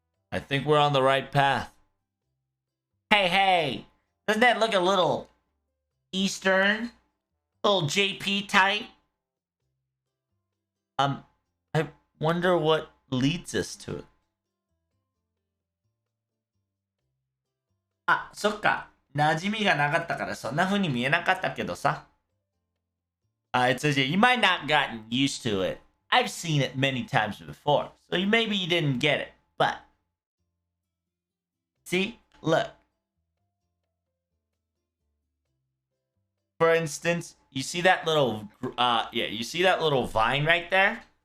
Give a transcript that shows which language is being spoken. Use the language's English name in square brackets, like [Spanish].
[English] I think we're on the right path. Hey, doesn't that look a little Eastern? Little JP type? I wonder what leads us to it. [Japanese] あ、そっか。馴染みがなかったからそんな風に見えなかったけどさ。 [English] It says here, you might not gotten used to it. I've seen it many times before, so maybe you didn't get it. But see, look. For instance, you see that little you see that little vine right there?